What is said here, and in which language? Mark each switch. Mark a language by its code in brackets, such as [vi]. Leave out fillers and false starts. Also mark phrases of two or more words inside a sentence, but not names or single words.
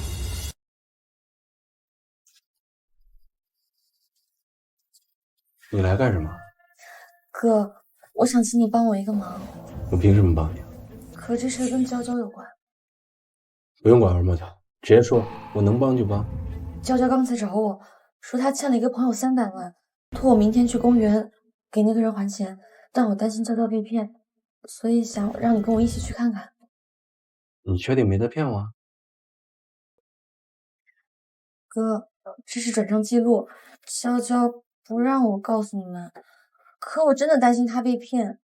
[zh] 你來幹什麼？哥，我想請你幫我一个忙。我凭什么帮你？可这事跟娇娇有關。不用拐弯抹角，直接說，我能幫就幫。娇娇剛才找我說，她欠了一個朋友300萬，托我明天去公園給那個人還錢，但我擔心嬌嬌被騙，所以想讓你跟我一起去看看。你確定沒得騙我？哥，這是轉賬記錄，嬌嬌不讓我告訴你們，可我真的擔心她被騙。